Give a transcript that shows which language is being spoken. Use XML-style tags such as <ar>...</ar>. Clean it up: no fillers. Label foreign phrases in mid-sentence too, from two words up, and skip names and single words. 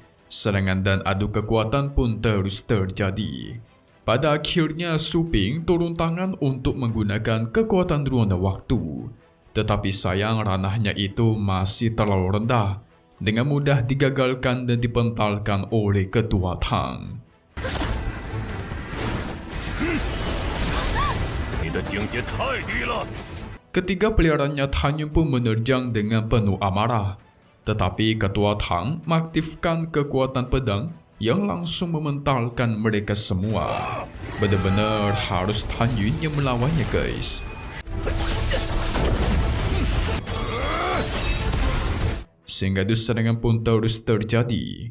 <id>Serangan dan adu kekuatan pun terus terjadi. Pada akhirnya Su Ping turun tangan untuk menggunakan kekuatan ruang waktu. Tetapi sayang ranahnya itu masih terlalu rendah. Dengan mudah digagalkan dan dipentalkan oleh ketua Tang.</id> <zh>你的境界太低了。</zh> <id>Ketiga peliharannya Tan Yun pun menerjang dengan penuh amarah. Tetapi ketua Tang mengaktifkan kekuatan pedang yang langsung mementalkan mereka semua. Benar-benar harus Tan Yun yang melawannya guys. Sehingga serangan pun terus terjadi.</id>